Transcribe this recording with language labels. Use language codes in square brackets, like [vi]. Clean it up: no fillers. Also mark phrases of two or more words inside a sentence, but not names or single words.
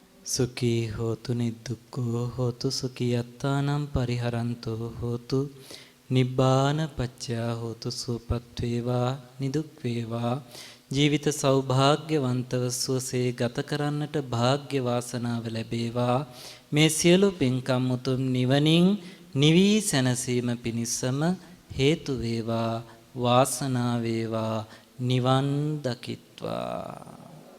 [pi] සුඛී හෝතු නිදුක්ඛෝ හෝතු සුඛියත්තානම් පරිහරන්තෝ හෝතු නිබ්බාන පච්චයා හෝතු [si] සුවපත් වේවා නිදුක් වේවා ජීවිත සෞභාග්‍යවන්තව සුවසේ ගත කරන්නට වාග්ය වාසනාව ලැබේවා මේ සියලු පින්කම් උතුම් නිවනින් නිවි සැනසීම පිණිසම හේතු වේවා වාසනාව වේවා නිවන් දකිත්වා